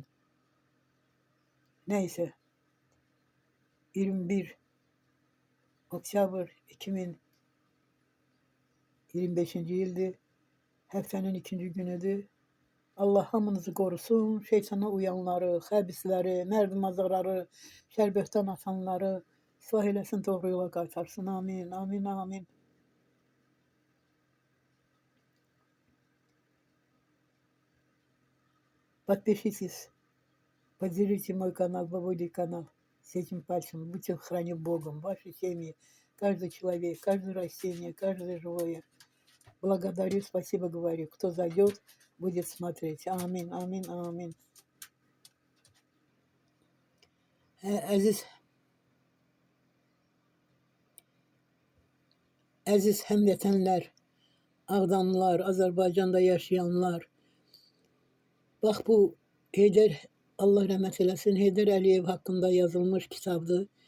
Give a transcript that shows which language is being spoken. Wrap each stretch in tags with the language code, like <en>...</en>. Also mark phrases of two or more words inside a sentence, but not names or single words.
<az>Nəysə, 21 oktyabr 2025-ci ildir. Həftənin ikinci günüdür. Allah hamınızı qorusun, şeytana uyanları, xəbisləri, mərdimazları, şərbətdən atanları islah eləsin, doğru yola qaytarsın. Amin, amin, amin.</az> <ru>Подпишитесь, поделите мой канал, Бабулий канал с этим пальцем. Будьте храни Богом, ваши семьи, каждый человек, каждое растение, каждое живое. Благодарю, спасибо говорю. Кто зайдет, будет смотреть.</ru> <az>Amin, amin, amin. Əziz həmvətənlər, Ağdamlılar, Azərbaycanda yaşayanlar. Bax bu Heydər, Allah rəhmət eləsin, Heydər Əliyev haqqında yazılmış kitabdır.</az>